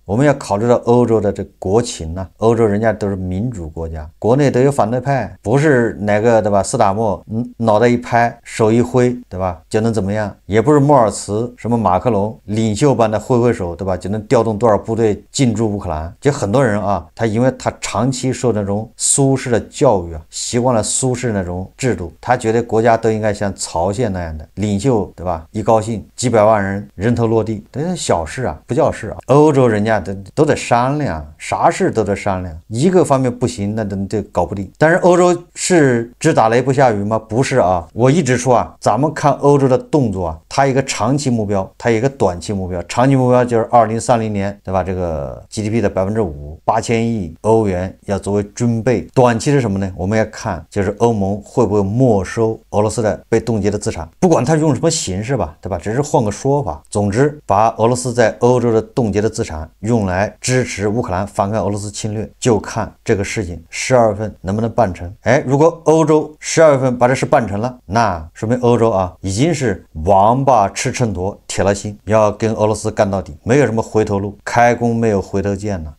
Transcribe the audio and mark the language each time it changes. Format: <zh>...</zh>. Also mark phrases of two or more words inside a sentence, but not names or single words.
<zh>我們要考慮到歐洲的这國情呢，歐洲人家都是民主國家，國內都有反對派，不是哪個對吧斯塔默腦袋一拍手一揮對吧就能怎麼樣，也不是莫爾茨什麼馬克龍領袖般的揮手對吧就能調動多少部隊進駐烏克蘭。就很多人啊，他因為他長期受那種蘇式的教育啊，習慣了蘇式那種制度，他覺得國家都應該像朝鮮那樣的領袖对吧，一高興幾百萬人人頭落地，这是小事啊，不叫事啊。歐洲人家都得商量，啥事都得商量，一個方面不行那都搞不定。但是歐洲是只打雷不下雨嗎？不是啊，我一直說啊，咱們看歐洲的動作啊，它有一個長期目標，它有一個短期目標。長期目標就是2030年对吧，这個 GDP 的5%，8000億歐元要作為軍備。短期是什麼呢？我們要看就是歐盟會不會沒收俄羅斯的被凍結的資產，不管它用什麼形式吧，對吧？只是換個說法。總之，把俄羅斯在歐洲的凍結的資產用來支持烏克蘭反抗俄羅斯侵略，就看這個事情12月份能不能辦成。哎，如果歐洲12月份把這事辦成了，那說明歐洲啊已經是王八吃秤砣，鐵了心要跟俄羅斯幹到底，沒有什麼回頭路，開弓沒有回頭箭了。</zh>